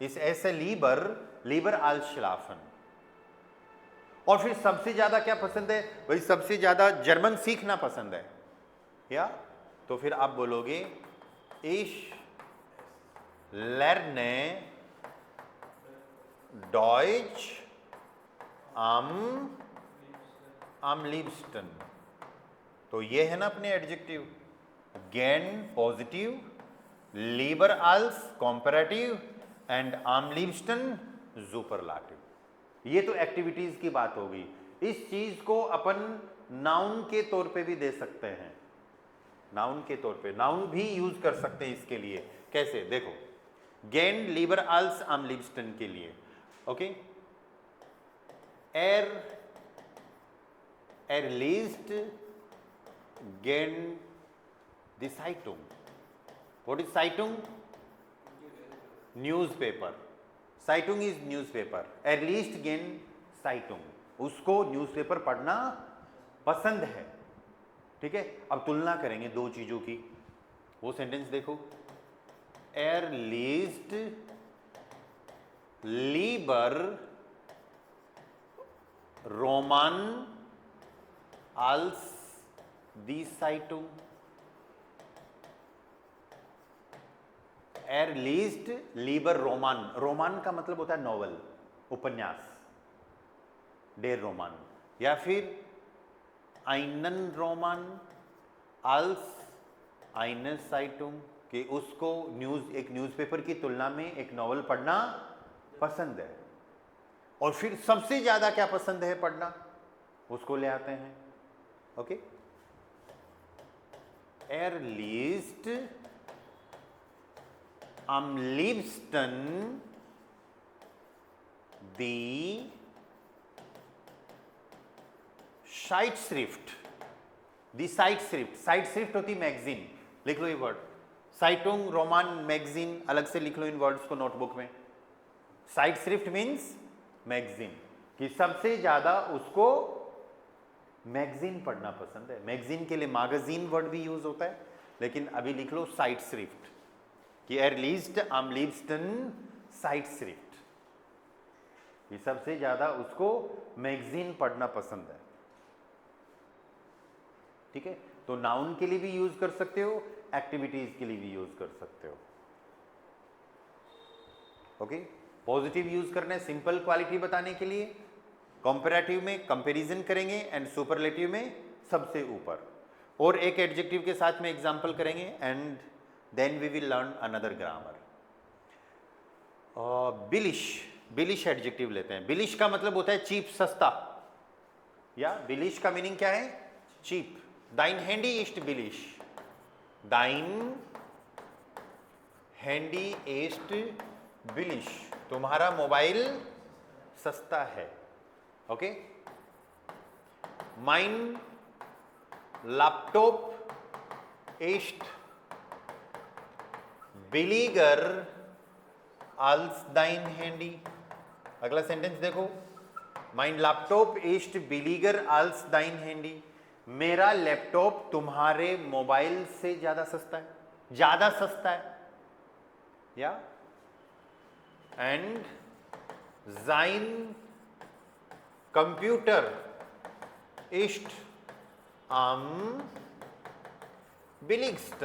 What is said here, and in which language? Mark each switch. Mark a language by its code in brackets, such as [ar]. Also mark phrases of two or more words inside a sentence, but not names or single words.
[hi] इस ऐसे [de] lieber, lieber als schlafen. [hi] और फिर सबसे ज्यादा क्या पसंद है? भाई सबसे ज्यादा जर्मन सीखना पसंद है, या तो फिर आप बोलोगे [de] ich lerne Deutsch am liebsten. [hi] तो ये है ना अपने एडजेक्टिव, [de] gern पॉजिटिव, lieber als [en] comparative and [de] am liebsten सुपरलाटिव। [hi] ये तो एक्टिविटीज की बात होगी। इस चीज को अपन नाउन के तौर पे भी दे सकते हैं, नाउन के तौर पे नाउन भी यूज कर सकते हैं इसके लिए। कैसे? देखो, [de] gern lieber als am liebsten के लिए, ओके, er liest gern die Zeitung। [en] What is Zeitung? Newspaper। [de] Zeitung [en] is newspaper। [de] Er liest gern Zeitung। [hi] उसको न्यूज़पेपर पढ़ना पसंद है। ठीक है, अब तुलना करेंगे दो चीजों की। वो सेंटेंस देखो, [de] er liest lieber Roman als die Zeitung। Er liest lieber Roman। [hi] रोमान का मतलब होता है नॉवल, उपन्यास, [de] der Roman, [hi] या फिर [de] einen Roman als eine Zeitung, [hi] कि उसको न्यूज, एक न्यूज़पेपर की तुलना में एक नॉवल पढ़ना पसंद है। और फिर सबसे ज्यादा क्या पसंद है पढ़ना, उसको ले आते हैं। ओके, [de] er liest am liebsten die Zeitschrift। die Zeitschrift, Zeitschrift [hi] होती मैगजीन, लिख लो ये वर्ड। साइटुंग, रोमान, मैगजीन अलग से लिख लो इन वर्ड्स को नोटबुक में। Zeitschrift [en] means magazine, [hi] कि सबसे ज्यादा उसको मैगजीन पढ़ना पसंद है। मैगजीन के लिए मैगजीन वर्ड भी यूज होता है, लेकिन अभी लिख लो Zeitschrift, कि [de] er liest am liebsten Zeitschrift, [hi] ये सबसे ज्यादा उसको मैगजीन पढ़ना पसंद है। ठीक है, तो नाउन के लिए भी यूज कर सकते हो, एक्टिविटीज के लिए भी यूज कर सकते हो। ओके, पॉजिटिव यूज करना है सिंपल क्वालिटी बताने के लिए, कंपैरेटिव में कंपैरिजन करेंगे, एंड सुपरलेटिव में सबसे ऊपर। और एक एडजेक्टिव के साथ में एग्जांपल करेंगे, [en] and then we will learn another grammar. [hi] बिलिश, बिलिश एडजेक्टिव लेते हैं। बिलिश का मतलब होता है चीप, सस्ता, या बिलिश का मीनिंग क्या है? चीप। [de] dein Handy ist billig, dein Handy ist billig, [hi] तुम्हारा मोबाइल सस्ता है। [de] ओके, mein Laptop ist billiger als dein Handy. [hi] अगला सेंटेंस देखो, [de] mein Laptop ist billiger als dein Handy, [hi] मेरा लैपटॉप तुम्हारे मोबाइल से ज्यादा सस्ता है, ज्यादा सस्ता है, या एंड [de] sein Computer ist am billigsten.